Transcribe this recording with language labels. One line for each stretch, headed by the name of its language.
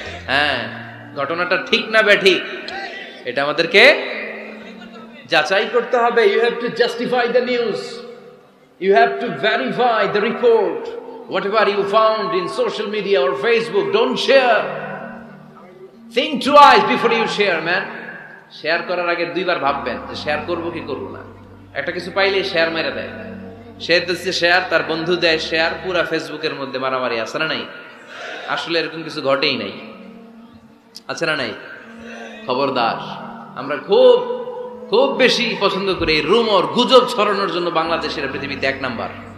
Bangla: হ্যাঁ, ঘটনাটা ঠিক না বে ঠিক, এটা আমাদেরকে যাচাই করতে হবে।
English: You have to justify the news, you have to verify the report, whatever you found in social media or Facebook, don't share. Think twice before you share, man.
Bangla: Share করার আগে দুইবার ভাববেন যে শেয়ার করব কি করব না। একটা কিছু পাইলে শেয়ার মেরে দেয়, সে দিচ্ছে শেয়ার, তার বন্ধু দেয় শেয়ার, পুরা ফেসবুকের মধ্যে মারামারি আছে না নাই? আসলে এরকম কিছু ঘটেই নাই, আছে না নাই? খবরদার, আমরা খুব খুব বেশি পছন্দ করি এই রুমর, গুজব ছড়ানোর জন্য বাংলাদেশের পৃথিবীতে 1 নাম্বার।